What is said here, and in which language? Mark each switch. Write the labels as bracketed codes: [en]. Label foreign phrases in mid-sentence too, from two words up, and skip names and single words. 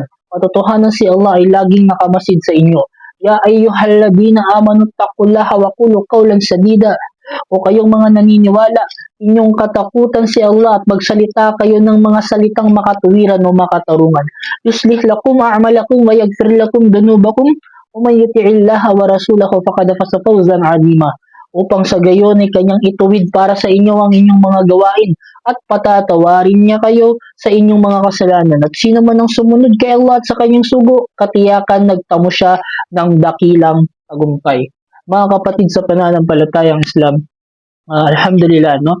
[tl] Katotohanan si Allah ay laging nakamasid sa inyo. [ar] يا أيها الذين آمنوا اتقوا الله وقولوا قولا سديدا. [tl] O kayong mga naniniwala, inyong katakutan si Allah at magsalita kayo ng mga salitang makatuwiran o makatarungan. [ar] يصلح لكم أعمالكم ويغفر لكم ذنوبكم ومن يطع الله ورسوله فقد فاز فوزا عظيما. [tl] Upang sa gayon ay kanyang ituwid para sa inyo ang inyong mga gawain at patatawarin niya kayo sa inyong mga kasalanan. At sino man ang sumunod kay Allah at sa kanyang sugo, katiyakan nagtamo siya ng dakilang tagumpay. Mga kapatid sa pananampalatayang Islam, alhamdulillah, no?